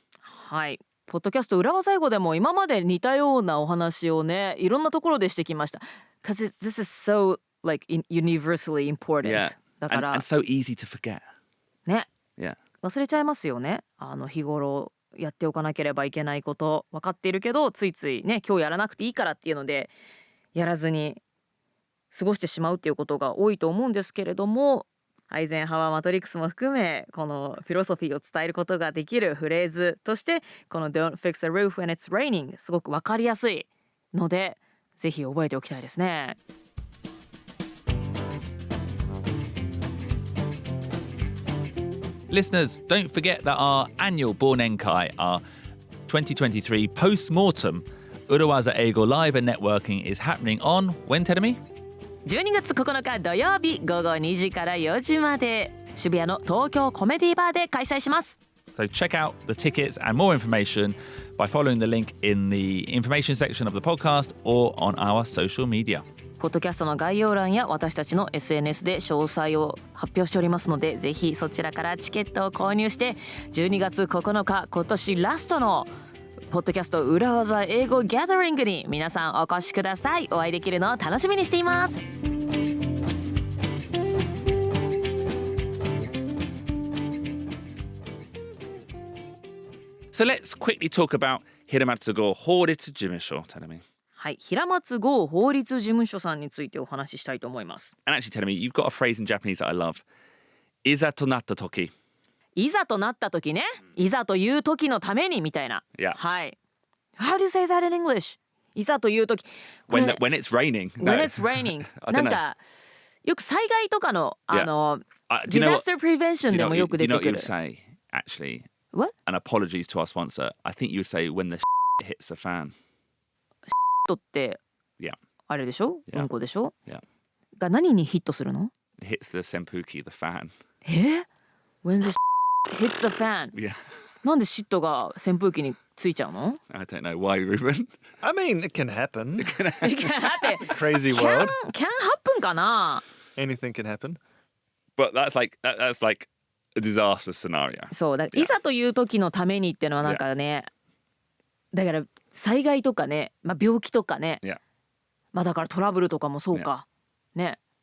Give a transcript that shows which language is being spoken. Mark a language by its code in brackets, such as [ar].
[ja] はい、ポッドキャスト裏技英語でも今まで似たようなお話をねいろんなところでしてきました。 [en] Because this is so like universally important、 Yeah. [ja] だから [en] and so easy to forget. [ja] ね [en] Yeah. [ja] 忘れちゃいますよね。日頃やっておかなければいけないこと分かっているけどついついね今日やらなくていいからっていうのでやらずに過ごしてしまうっていうことが多いと思うんですけれども、アイゼンハワーマトリックスも含めこのフィロソフィーを伝えることができるフレーズとしてこの [en] Don't fix a roof when it's raining [ja] すごくわかりやすいのでぜひ覚えておきたいですね。 [en] Listeners, don't forget that our annual Bornenkai, our 2023 Post Mortem, 裏技英語 LIVE and networking is happening on when, Terumi? [ja] 12月9日土曜日午後2時から4時まで渋谷の東京コメディバーで開催します。 [en] So check out the tickets and more information by following the link in the information section of the podcast or on our social media. [ja] ポッドキャストの概要欄や私たちの SNS で詳細を発表しておりますのでぜひそちらからチケットを購入して12月9日今年ラストのポッドキャスト裏技英語ギャザリングに皆さんお越しください。お会いできるのを楽しみにしています。 [en] So let's quickly talk about 平松剛法律事務所, Terumi. [ja] はい、平松剛法律事務所さんについてお話ししたいと思います。 [en] And actually, Terumi, you've got a phrase in Japanese that I love. [ja] いざとなった時。いざとなった時ね、いざという時のためにみたいな。 [en] Yeah. [ja] はい。 [en] How do you say that in English? [ja] いざという時。 [en] When it's raining. When it's raining. [ja] なんかよく災害とかの [en] disaster prevention [ja] でもよく出てくる。 [en] Do you know what you would say, actually? What? And apologies to our sponsor. I think you would say when the hits the fan. [ja] とって [en] Yeah. [ja] あれでしょ？ [en] Yeah. [ja] うんこでしょ？ [en] Yeah. [ja] が何にヒットするの？ [en] Hits the senpuki, the fan. When the hits the fan. Yeah. [ja] なんでシットが扇風機についちゃうの？ [en] I don't know why, Ruben. I mean, it can happen. It can happen. Crazy world. Can happen [ja] かな？ [en] Anything can happen. But that's like a disaster scenario. [ja] そうだ、 [en] Yeah. [ja] いざという時のためにっていうのはなんかね、だから災害とかね、病気とかね、 [en] Yeah. [ja] だからトラブルとかもそうか、ね。